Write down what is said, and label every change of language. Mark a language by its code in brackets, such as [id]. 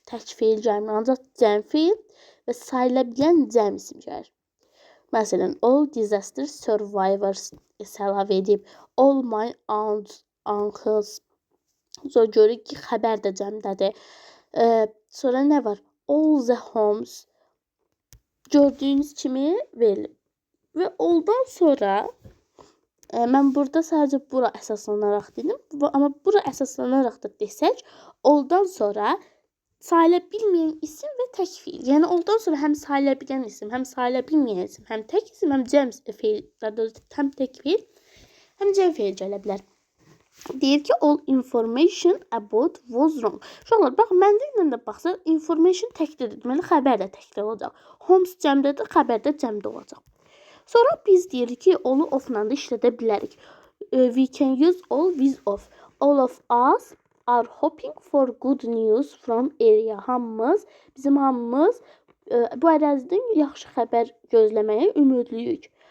[az] Tək feil gəlmir, ancaq cəm feil və sayıla bilən cəmsim gəlir. Məsələn, [en] all disaster survivors [az] əlavə edib, [en] all my aunts, uncles. [az] Sonra görürük ki, xəbər də cəmdədir. Sonra nə var? All the homes. Gördüyünüz kimi verilib. Və alldan sonra mən burada sadəcə bura əsaslanaraq dedim. Amma bura əsaslanaraq da desək, alldan sonra sayıla bilməyən isim və tək feil. Yəni alldan sonra həm sayıla bilən isim, həm sayıla bilməyən isim, həm tək isim, həm cəm feil, həm tək feil, həm cəm feil gələ bilər. Deyir ki, [en] all information about was wrong. [az] Uşaqlar, bax, mənliklə də baxsa, information təkdədir. Deməli, xəbər də təkdə olacaq. Homes cəmdədir, xəbər də cəmdə olacaq. Sonra biz deyirik ki, all of-la da işlədə bilərik. [en] We can use all with of. All of us are hoping for good news from area. [az] Bizim hamımız bu ərazidən yaxşı xəbər gözləməyə ümidliyik.